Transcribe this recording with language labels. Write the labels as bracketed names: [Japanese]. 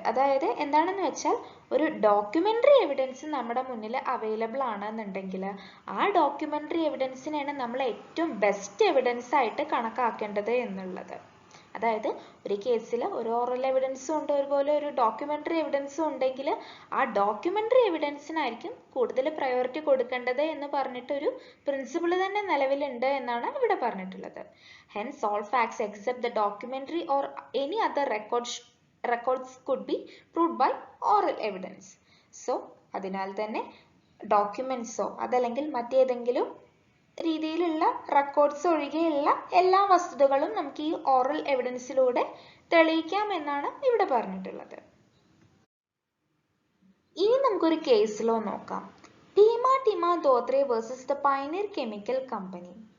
[Malayalam] അതായത് എന്താണെന്ന് വെച്ചാൽ ഒരു ഡോക്യുമെന്ററി എവിഡൻസ് നമ്മുടെ മുന്നിൽ അവൈലബിൾ ആണെന്നുണ്ടെങ്കിൽ ആ ഡോക്യുമെന്ററി എവിഡൻസിനെയാണ് നമ്മൾ ഏറ്റവും ബെസ്റ്റ് എവിഡൻസ് ആയിട്ട് കണക്കാക്കേണ്ടത് എന്നുള്ളത്. അതായത് ഒരു കേസിൽ ഒരു ഓറൽ എവിഡൻസും ഉണ്ട്, അതുപോലെ ഒരു ഡോക്യുമെന്ററി എവിഡൻസും ഉണ്ടെങ്കിൽ ആ ഡോക്യുമെന്ററി എവിഡൻസിനായിരിക്കും കൂടുതൽ പ്രയോറിറ്റി കൊടുക്കേണ്ടത് എന്ന് പറഞ്ഞിട്ടൊരു പ്രിൻസിപ്പിൾ തന്നെ നിലവിലുണ്ട് എന്നാണ് ഇവിടെ പറഞ്ഞിട്ടുള്ളത്. [English] Hence all facts except the documentary or any other records could be proved by oral evidence. [Malayalam] So അതിനാൽ തന്നെ ഡോക്യുമെന്റ്സോ അതല്ലെങ്കിൽ മറ്റേതെങ്കിലും രീതിയിലുള്ള റെക്കോർഡ്സ് ഒഴികെയുള്ള എല്ലാ വസ്തുതകളും നമുക്ക് ഈ ഓറൽ എവിഡൻസിലൂടെ തെളിയിക്കാം എന്നാണ് ഇവിടെ പറഞ്ഞിട്ടുള്ളത്. ഇനി നമുക്കൊരു കേസ് ലോ നോക്കാം. ടിമ Dhotre versus the Pioneer chemical company.